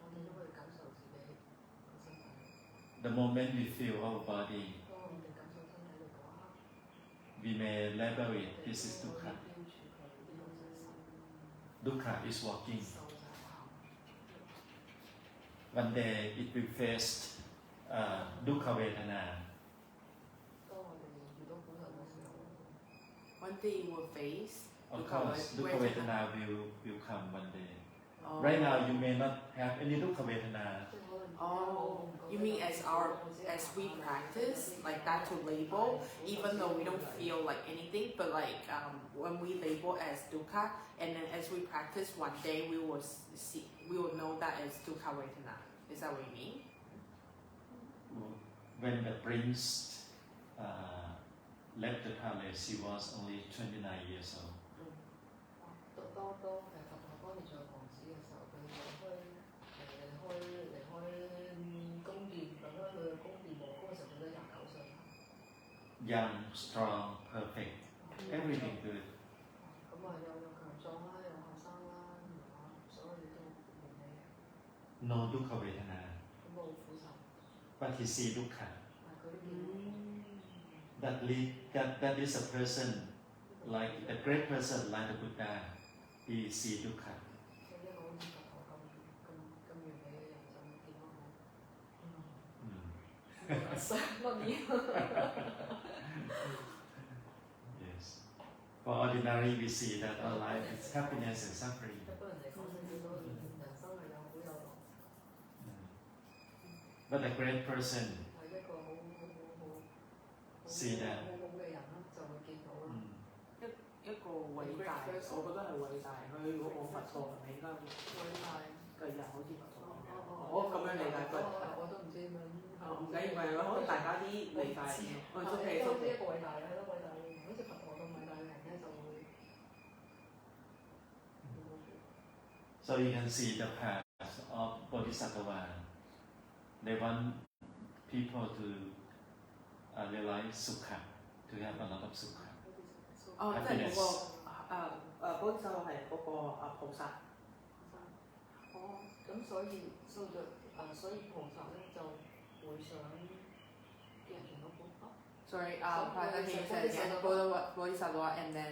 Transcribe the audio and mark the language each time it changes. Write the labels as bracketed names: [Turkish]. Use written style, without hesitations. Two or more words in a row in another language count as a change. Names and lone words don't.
[English] The moment we feel our body, we may label it, this is dukkha. Dukkha is walking. One day it will face [Pali] dukkha vedana. [English] One day you will face. Of course, [Pali] dukkha vedana [English] will come one day. Right now you may not have any [Pali] dukkha vedana. [English] Oh, you mean as we practice like that to label, even though we don't feel like anything, but like when we label as dukkha, and then as we practice, one day we will know that as [Pali] dukkha vedana. [English] Is that what you mean? When the prince left the palace, he was only 29 years old. Young, strong, perfect, everything good. [Pali] No dukkha vedana. [English] But he see dukkha. That is a person, like a great person like the Buddha. He see dukkha. Yes. For ordinary, we see that our life is happiness and suffering. But a great person see that. [Cantonese] 一個偉大，我覺得係偉大。佢如果我佛陀係咪應該偉大嘅人，好似佛陀咁樣？我咁樣理解佢。我都唔知點樣。唔緊要，可能大家啲理解。我都係一個偉大嘅，一個偉大嘅人，好似佛陀咁偉大嘅人咧，就會。 [English] So you can see the path of Bodhisattva. They want people to realize sukha, to have a lot of sukha. [Cantonese] 哦，即係嗰個嗰就係嗰個菩薩。哦，咁所以菩薩咧就會想叫人見到菩薩。 [English] Sorry, can you say again? Bodhisattva and then.